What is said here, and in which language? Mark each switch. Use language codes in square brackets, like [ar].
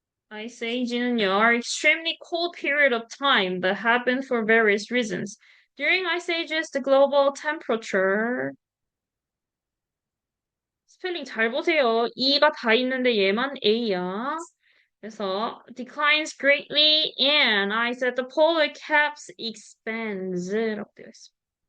[en] Ice Age는요, are extremely cold period of time that happen for various reasons. During ice ages, the global temperature [ko] 스펠링 잘 보세요. E가 다 있는데 얘만 A야. 그래서 [en] declines greatly and ice at the polar caps expands 라고 [ko] 되어 있습니다.